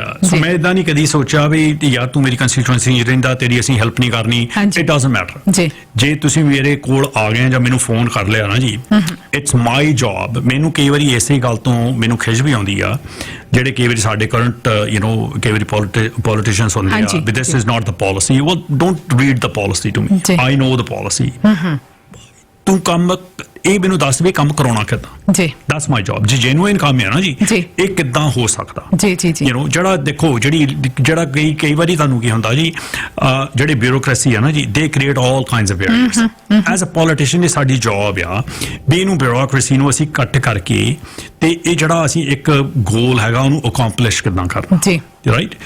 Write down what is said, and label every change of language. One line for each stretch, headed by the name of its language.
Punjabi: ਸੋ ਮੈਂ ਇਦਾਂ ਨਹੀਂ ਕਦੀ ਸੋਚਿਆ ਵੀ ਯਾਰ ਤੂੰ ਮੇਰੀ ਕੰਸਟੀਟੂਐਂਸੀ ਰਹਿੰਦਾ, ਤੇਰੀ ਅਸੀਂ ਹੈਲਪ ਨਹੀਂ ਕਰਨੀ।
English: It doesn't matter.
Punjabi: ਜੇ ਤੁਸੀਂ ਮੇਰੇ ਕੋਲ ਆ ਗਏ ਜਾਂ ਮੈਨੂੰ ਫੋਨ ਕਰ ਲਿਆ ਨਾ ਜੀ,
English: It's my job.
Punjabi: ਮੈਨੂੰ ਕਈ ਵਾਰੀ ਇਸੇ ਗੱਲ ਤੋਂ ਮੈਨੂੰ ਖਿਝ ਵੀ ਆਉਂਦੀ ਆ, ਜਿਹੜੇ ਕਈ ਵਾਰੀ ਸਾਡੇ ਕਰੰਟ ਕਈ ਵਾਰੀ ਪੋਲੀਟੀਸ਼ੀਅਨਸ ਹੁੰਦੇ ਆ, ਵੀ
English: This is not the policy. well don't read the policy to me, I know the policy।
Punjabi: ਤੂੰ ਕੰਮ ਇਹ ਮੈਨੂੰ ਦੱਸ ਵੀ ਕੰਮ ਕਰਾਉਣਾ ਕਿੱਦਾਂ ਜੀ,
English: that's my job।
Punjabi: ਜੇ ਜੈਨੂਇਨ ਕੰਮ ਹੈ ਨਾ ਜੀ, ਇਹ ਕਿੱਦਾਂ ਹੋ ਸਕਦਾ ਜੀ ਜੀ ਜੀ। ਜਿਹੜਾ ਦੇਖੋ ਜਿਹੜਾ ਕਈ ਵਾਰੀ ਤੁਹਾਨੂੰ ਕੀ ਹੁੰਦਾ ਜੀ, ਜਿਹੜੇ ਬਿਊਰੋਕ੍ਰੇਸੀ ਹੈ ਨਾ ਜੀ,
English: They create all kinds of barriers. As a politician
Punjabi: ਇਹ ਸਾਡੀ ਜੌਬ ਆ ਵੀ ਇਹਨੂੰ ਬਿਊਰੋਕ੍ਰੇਸੀ ਨੂੰ ਅਸੀਂ ਕੱਟ ਕਰਕੇ ਤੇ ਇਹ ਜਿਹੜਾ ਅਸੀਂ ਇੱਕ ਗੋਲ ਹੈਗਾ ਉਹਨੂੰ ਅਕੰਪਲਿਸ਼ ਕਿੱਦਾਂ ਕਰਨਾ ਜੀ, ਰਾਈਟ।